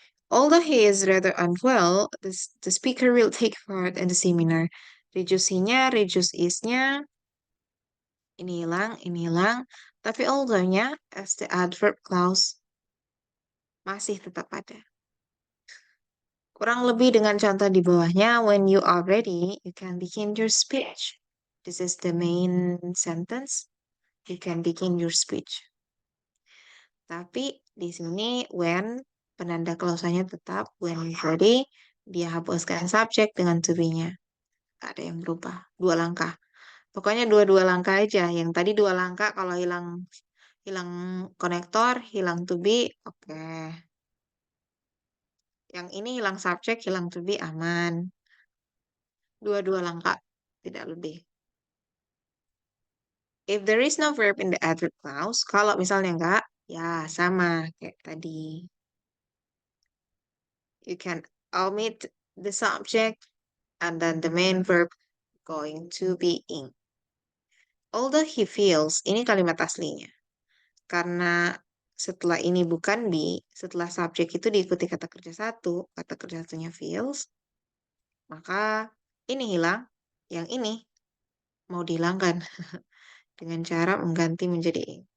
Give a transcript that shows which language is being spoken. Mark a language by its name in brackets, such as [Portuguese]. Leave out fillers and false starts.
[English] Although he is rather unwell, the speaker will take part in the seminar. [Indonesian] Reduce nya reduce is-nya, ini hilang. Tapi although-nya [English] as the adverb clause [Indonesian] masih tetap ada. Kurang lebih dengan contoh di bawahnya, [English] when you are ready, you can begin your speech. This is the main sentence. You can begin your speech. [Indonesian] Tapi di sini when penanda klausanya tetap [English] when ready, [Indonesian] dia hapuskan subjek dengan to be-nya. Gak ada yang berubah. 2 langkah. Pokoknya dua-dua langkah aja. Yang tadi 2 langkah kalau hilang hilang konektor, hilang to be, oke. Yang ini hilang subjek, hilang to be, aman. Dua-dua langkah, tidak lebih. [English] If there is no verb in the adverb clause, [Indonesian] kalau misalnya enggak, ya sama kayak tadi. [English] You can omit the subject and then the main verb going to be in. Although he feels, [Indonesian] ini kalimat aslinya. Karena setelah ini bukan be, setelah subjek itu diikuti kata kerja satu, kata kerja satunya feels, maka ini hilang, yang ini mau dihilangkan dengan cara mengganti menjadi ing.